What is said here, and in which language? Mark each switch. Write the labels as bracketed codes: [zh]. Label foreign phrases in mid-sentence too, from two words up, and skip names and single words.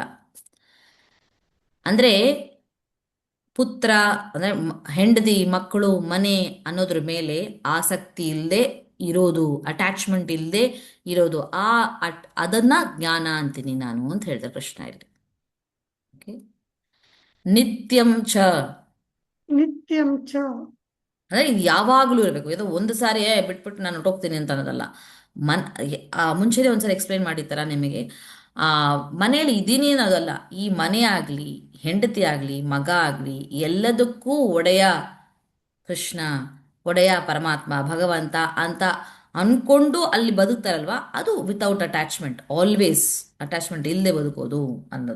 [kn] ಅಂದ್ರೆ ಪುತ್ರ ಅಂದ್ರೆ ಹೆಂಡತಿ, ಮಕ್ಕಳು, ಮನೆ ಅನ್ನೋದ್ರ ಮೇಲೆ ಆಸಕ್ತಿ ಇಲ್ಲದೆ ಇರೋದು, ಅಟ್ಯಾಚ್ಮೆಂಟ್ ಇಲ್ಲದೆ ಇರೋದು. ಅದನ್ನ ಜ್ಞಾನ ಅಂತೀನಿ ನಾನು ಅಂತ ಹೇಳ್ತಾರೆ ಕೃಷ್ಣ ಇಲ್ಲಿ. ಓಕೆ. [sa] ನಿತ್ಯಂ ಚ ನಿತ್ಯಂ ಚ [kn] ಅಂದ್ರೆ ಇದು ಯಾವಾಗಲೂ ಇರಬೇಕು. ಇದು ಒಂದು ಸಾರಿ ಬಿಟ್ಬಿಟ್ಟು ನಾನು ಹೊಟ್ಟೋಗ್ತೀನಿ ಅಂತ ಅನ್ನೋದಲ್ಲ. ಮುಂಚೆನೇ ಒಂದ್ಸರಿ ಎಕ್ಸ್ಪ್ಲೈನ್ ಮಾಡಿರ್ತಾರ ನಿಮಗೆ. ಆ ಮನೆಯಲ್ಲಿ ಇದೀನಿ ಅನ್ನೋದಲ್ಲ. ಈ ಮನೆ ಆಗ್ಲಿ, ಹೆಂಡತಿ ಆಗ್ಲಿ, ಮಗ ಆಗ್ಲಿ, ಎಲ್ಲದಕ್ಕೂ ಒಡೆಯ ಕೃಷ್ಣ, ಒಡೆಯ ಪರಮಾತ್ಮ, ಭಗವಂತ ಅಂತ ಅನ್ಕೊಂಡು ಅಲ್ಲಿ ಬದುಕ್ತಾರಲ್ವಾ, ಅದು [en] without attachment, always attachment [kn] ಇಲ್ಲದೆ ಬದುಕೋದು ಅನ್ನೋದು.